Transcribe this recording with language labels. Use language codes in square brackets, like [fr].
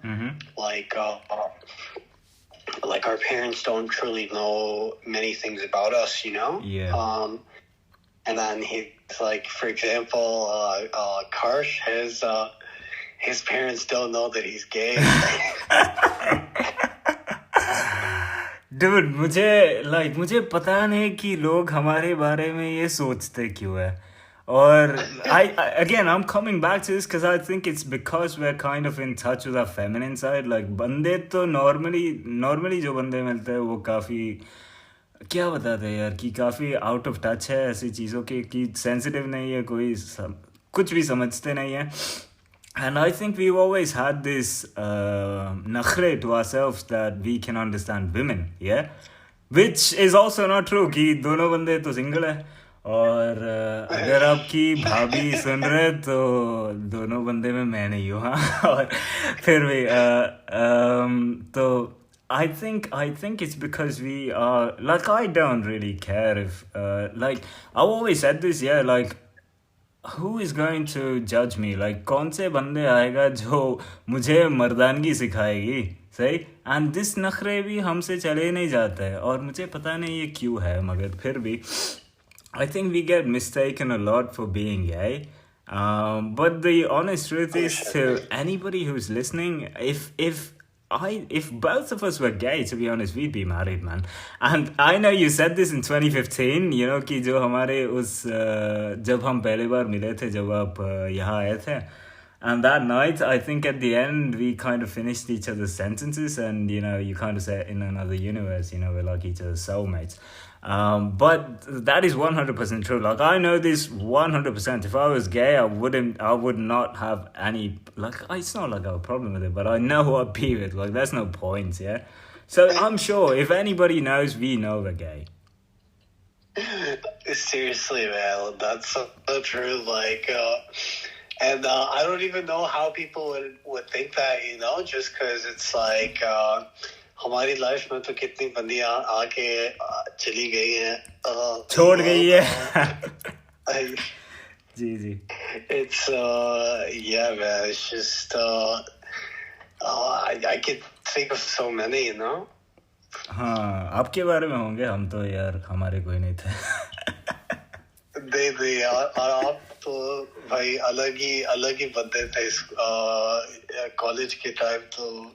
[en] Mm-hmm. Like our parents don't truly know many things about us, Yeah. And then he's like, for example, Karsh, his parents don't know that he's gay. [hi] Dude, मुझे पता नहीं कि लोग हमारे बारे में ये सोचते क्यों है. [en] और again, I'm coming back to this because I think it's because we're kind of in touch with our feminine side. [hi] Like बंदे तो normally जो बंदे मिलते हैं वो काफी क्या बताते हैं यार कि काफी आउट ऑफ टच है ऐसी चीजों के कि सेंसिटिव नहीं है कुछ भी समझते नहीं है. [en] And I think we've always had this nakhre to ourselves that we can understand women, yeah? Which is also not true [hi] कि दोनों बंदे तो सिंगल है. और अगर आपकी भाभी सुन रहे तो दोनों बंदे में मैं नहीं हूँ. हाँ. और फिर भी तो [en] I think it's because we are like I don't really care if like I've always said this, yeah, like who is going to judge me, like [hi] कौन से बंदे आएगा जो मुझे मर्दानगी सिखाएगी. सही. [en] and this [hi] नखरे भी हमसे चले नहीं जाते हैं और मुझे पता नहीं ये क्यों है मगर फिर भी [en] I think we get mistaken a lot for being gay. But the honest truth is, to anybody who's listening, if both of us were gay, to be honest, we'd be married, man. And I know you said this in 2015, you know, [hi] कि जो हमारे जब हम पहली बार मिले थे, जब आप यहाँ आए थे. [en] And that night, I think at the end, we kind of finished each other's sentences, and you know, you kind of said in another universe, you know, we're like each other's soulmates. But that is 100% true. Like I know this 100%. If I was gay, I would not have any, like, it's not like I have a problem with it, but I know I'd be with. Like, there's no point, yeah? So I'm sure if anybody knows, we know we're gay. Seriously, man, that's so true. Like, and I don't even know how people would think that, you know, just because it's like [hi] हमारी life में तो कितनी बंदियां आके चली गई हैं, छोड़ गई है. जी. [en] It's yeah, man. It's just I can think of so many, you know. [hi] हाँ, आपके बारे में होंगे. हम तो यार हमारे कोई नहीं थे. दे और आप तो भाई अलग ही बंदे थे कॉलेज के टाइम तो.